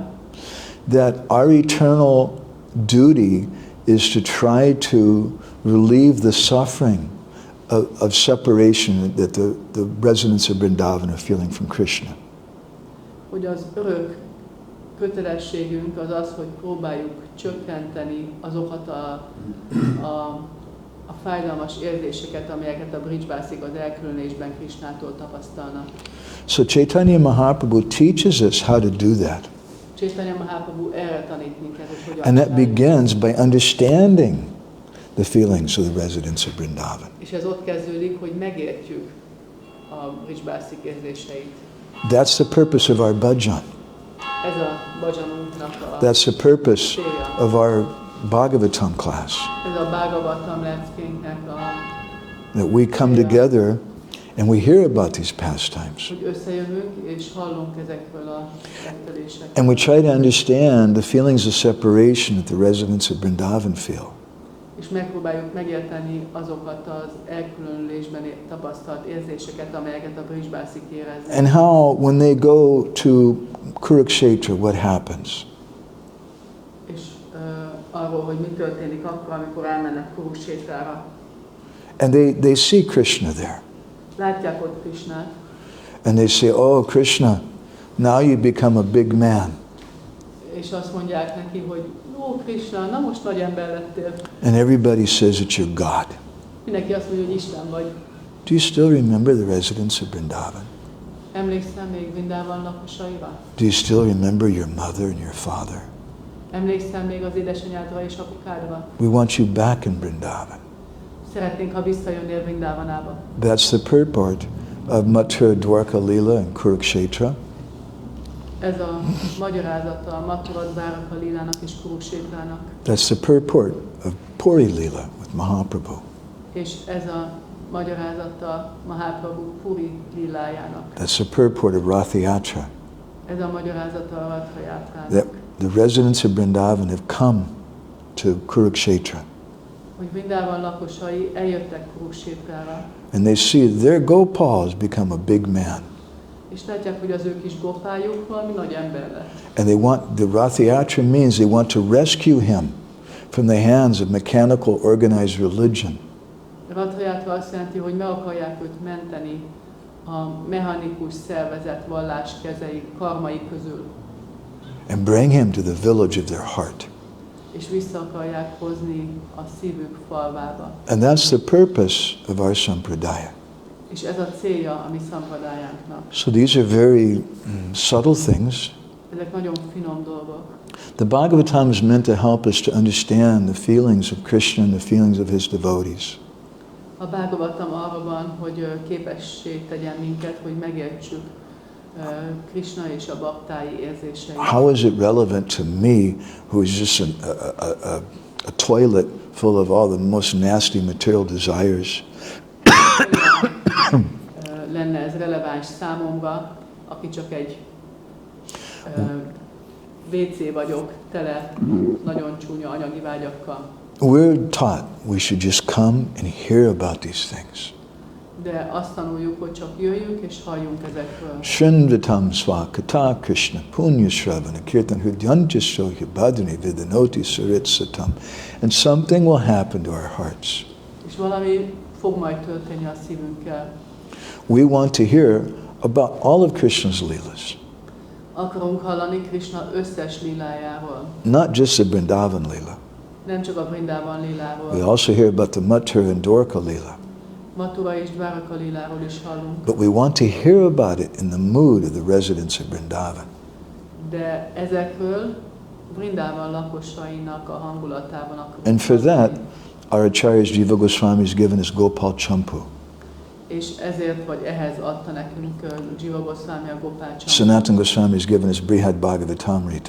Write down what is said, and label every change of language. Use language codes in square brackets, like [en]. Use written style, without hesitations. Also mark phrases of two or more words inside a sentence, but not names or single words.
[en] that our eternal duty is to try to relieve the suffering of separation that the residents of Vrindavan are feeling from Krishna. [hu] hogy az örök kötelességünk az az, hogy próbáljuk csökkenteni azokat a fájdalmas érzéseket, amelyeket a Brijbászik az elkülönésben Krishnától tapasztalnak. [en] So Chaitanya Mahaprabhu teaches us how to do that. [hu] Chaitanya Mahaprabhu erre tanít minket, hogy hogyan [en] And that [hu] csináljuk. [en] begins by understanding the feelings of the residents of Vrindavan. [hu] És ez ott kezdődik, hogy megértjük a Brijbászik érzéseit. [en] That's the purpose of our bhajan. [hu] Ez a bhajanunknak a [en] That's the purpose [hu] célja. [en] of our Bhagavatam class. [hu] Ez a Bhagavatam leckénknek a, [en] That we come together and we hear about these pastimes. [hu] hogy összejövünk és hallunk ezekről a tettelésekről. [en] And we try to understand the feelings of separation that the residents of Vrindavan feel. [hu] És megpróbáljuk megérteni azokat az elkülönülésben tapasztalt érzéseket, amelyeket a Brijbászik éreznek. [en] And how, when they go to Kurukshetra, what happens? [hu] És arról, hogy mi történik akkor, amikor elmennek Kuruksétrára. [en] And they see Krishna there. [hu] Látják ott Krishnát, [en] And they say, oh, Krishna, now you become a big man. [hu] és azt mondják neki, hogy ó, Krishna, na most nagy ember lettél. [en] And everybody says that you're God. [hu] Mindenki azt mondja, hogy Isten vagy. [en] Do you still remember the residents of Vrindavan? [hu] Emlékszel még Vrindavan lakosaira? [en] Do you still remember your mother and your father? [hu] Emlékszel még az édesanyádra és apukádra? [en] We want you back in Vrindavan. [hu] Szeretnénk, ha visszajönnél Vrindavanába. [en] That's the purport of Mathura, Dwarka, Lila, and Kurukshetra. [hu] Ez a magyarázata a Mathura, Dwarka, Lilának és Kuruksétrának. [en] That's the purport of Puri Lila with Mahaprabhu. [hu] És ez a magyarázata Mahaprabhu Puri Lilájának. [en] That's the purport of Rath Yatra. [hu] Ez a magyarázata a Ratha Játrának. [en] That the residents of Vrindavan have come to Kurukshetra. [hu] Hogy Vrindavan lakosai eljöttek Kuruksétrára, [en] And they see their Gopal has become a big man. [hu] és látják, hogy az ő kis gopájuk valami nagy ember lett. [en] And they want, the Rath Yatra means they want to rescue him from the hands of mechanical organized religion. [hu] Ratha Játra azt jelenti, hogy meg akarják őt menteni a mechanikus szervezet vallás kezei, karmai közül, [en] And bring him to the village of their heart. [hu] és vissza akarják hozni a szívük falvába. [en] And that's the purpose of our sampradaya. [hu] És ez a célja a mi szampadájánknak. [en] So these are very subtle things. [hu] Ezek nagyon finom dolgok. [en] The Bhagavatam is meant to help us to understand the feelings of Krishna and the feelings of his devotees. [hu] A Bhagavatam arra van, hogy képessé tegyen minket, hogy megértsük Krishna és a baktái érzéseit. [en] How is it relevant to me, who is just a toilet full of all the most nasty material desires? [hu] Lenne ez releváns számomra, aki csak egy WC vagyok, tele nagyon csúnya anyagi vágyakkal. [en] We're taught we should just come and hear about these things. [hu] de azt tanuljuk, hogy csak jöjjünk és halljunk ezekről. [sa] श्रिन्द्वतम् स्वकत कृष्ण पुण्य श्रवण कीर्तन हृद्यन्ज सोह्य बदनि विदनोति सरित्सतम्. [en] And something will happen to our hearts. [hu] És valami fog majd történni a szívünkkel. [en] We want to hear about all of Krishna's Lilas. [hu] Akarunk hallani Krishna összes lilájáról. [en] Not just the Vrindavan Lila. [hu] Nem csak a Vrindavan liláról. [en] We also hear about the Mathura and Dwarka Lila. [hu] Mathura és Dwarka liláról is hallunk. [en] But we want to hear about it in the mood of the residents of Vrindavan. [hu] De ezekről Vrindavan lakosainak a hangulatában akarunk. [en] And for that, our Acharya's Jiva Goswami has given us Gopal Champu. [hu] És ezért, vagy ehhez adta nekünk Jiva Goswami a Gopal Champu. [en] Sanatana Goswami has given us Brihad Bhagavatamrita.